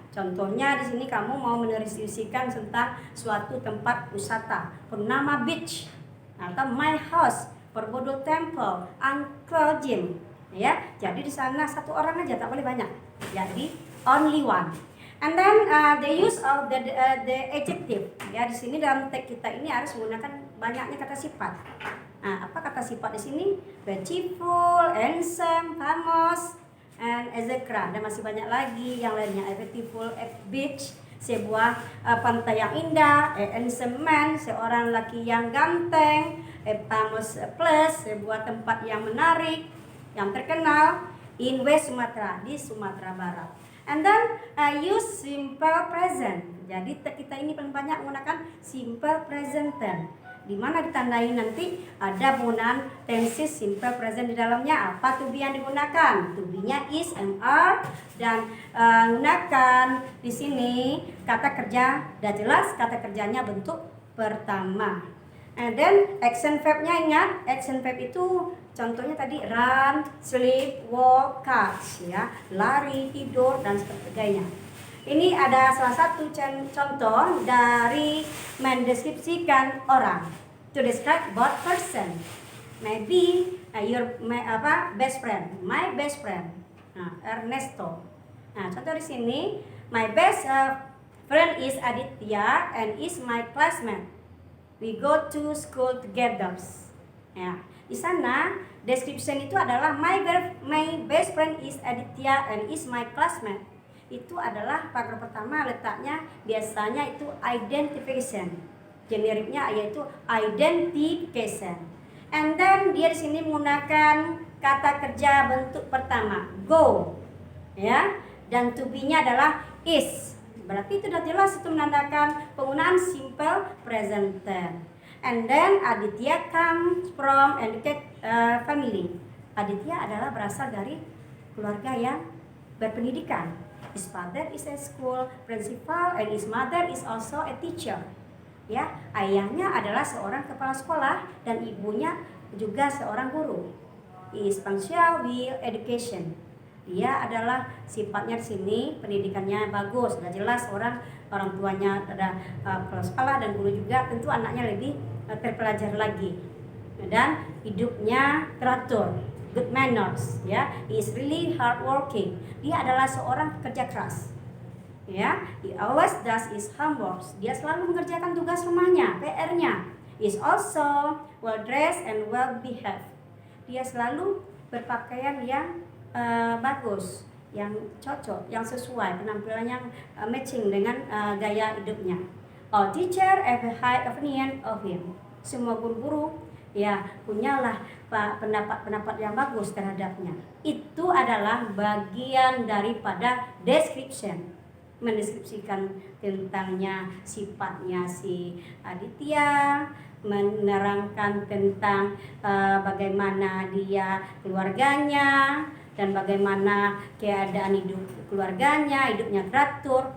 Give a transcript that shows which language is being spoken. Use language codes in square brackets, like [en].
[id] Contohnya di sini kamu mau mendeskripsikan tentang suatu tempat wisata, Purnama Beach, atau My House, Perbodo Temple, Uncle Jim, ya. Jadi di sana satu orang aja, tak boleh banyak. [en] Jadi only one. And then the use of the adjective. [id] Ya, di sini dalam teks kita ini harus menggunakan banyaknya kata sifat. Nah, apa kata sifat di sini? [en] Beautiful, handsome, famous, and etc. [id] Dan masih banyak lagi yang lainnya. [en] A beautiful beach, [id] sebuah pantai yang indah. [en] A handsome man, [id] seorang laki yang ganteng. [en] A famous place, [id] sebuah tempat yang menarik, yang terkenal. [en] In West Sumatra, [id] di Sumatera Barat. [en] And then use simple present. [id] Jadi kita ini paling banyak menggunakan simple present tense, di mana ditandai nanti ada penggunaan tenses simple present di dalamnya. Apa to be yang digunakan? To be-nya is, am, are, dan gunakan di sini kata kerja. Sudah jelas kata kerjanya bentuk pertama. [en] And then [id] action verb-nya, ingat action verb itu contohnya tadi run, sleep, walk, catch, ya, lari, tidur, dan sebagainya. Ini ada salah satu contoh dari mendeskripsikan orang. [en] To describe about person. Maybe your best friend, my best friend, Ernesto. [id] Nah, contoh di sini, [en] my best friend is Aditya and is my classmate. We go to school together. [id] Ya, di sana description itu adalah [en] my best friend is Aditya and is my classmate. [id] Itu adalah paragraf pertama, letaknya biasanya itu identification. Generiknya yaitu identification. [en] And then [id] dia di sini menggunakan kata kerja bentuk pertama, go. Ya, dan to be-nya adalah is. Berarti itu sudah jelas itu menandakan penggunaan simple present tense. [en] And then Aditya comes from educated family. [id] Aditya adalah berasal dari keluarga yang berpendidikan. [en] His father is a school principal and his mother is also a teacher. [id] Ya, ayahnya adalah seorang kepala sekolah dan ibunya juga seorang guru. [en] He is punctual with education. [id] Dia adalah sifatnya di sini pendidikannya bagus, sudah jelas orang tuanya ada kepala sekolah dan guru juga, tentu anaknya lebih terpelajar lagi. Dan hidupnya teratur, [en] good manners, [id] ya. [en] He is really hardworking. [id] Dia adalah seorang pekerja keras. [en] Ya, he always does his homework. [id] Dia selalu mengerjakan tugas rumahnya, PR-nya. [en] He is also well dressed and well behaved. [id] Dia selalu berpakaian yang bagus, yang cocok, yang sesuai, penampilan yang matching dengan gaya hidupnya. [en] All teacher have a high opinion of him. [id] Semua guru-guru ya punyalah pendapat-pendapat yang bagus terhadapnya. Itu adalah bagian daripada description, mendeskripsikan tentangnya, sifatnya si Aditya, menerangkan tentang bagaimana dia keluarganya dan bagaimana keadaan hidup keluarganya, hidupnya teratur.